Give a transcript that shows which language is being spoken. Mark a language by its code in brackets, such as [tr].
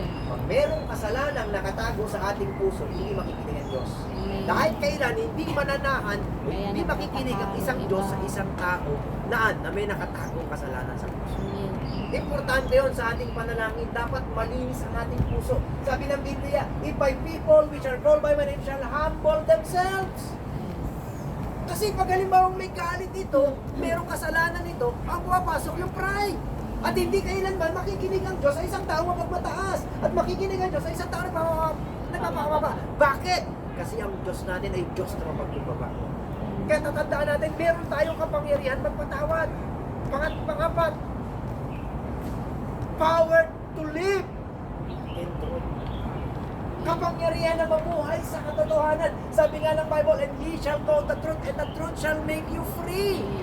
[tl] Pag merong kasalanang nakatago sa ating puso, hindi makikinig ang Diyos. Amen. Dahil kailan hindi mananahan, Kaya hindi makikinig ang isang iba. Diyos sa isang tao na may nakatagong kasalanan sa puso. Amen. Importante yon sa ating panalangin. Dapat malinis ang ating puso. Sabi ng Biblia, [en] if my people which are called by my name shall humble themselves. [tl] Kasi pag halimbawa may galit ito, merong kasalanan ito, ang pumapasok yung pride. At hindi kailanman makikinig ang Diyos sa isang tao mapagmataas. At makikinig ang Diyos sa isang tao nagpapakababa. Bakit? Kasi ang Diyos natin ay Diyos na mapagkumbaba. Kaya tatandaan natin, meron tayong kapangyarihan magpatawad. Pangapat, [en] power to live in truth. [tl] Kapangyarihan na mamuhay sa katotohanan. Sabi nga ng Bible, [en] and ye shall know the truth, and the truth shall make you free.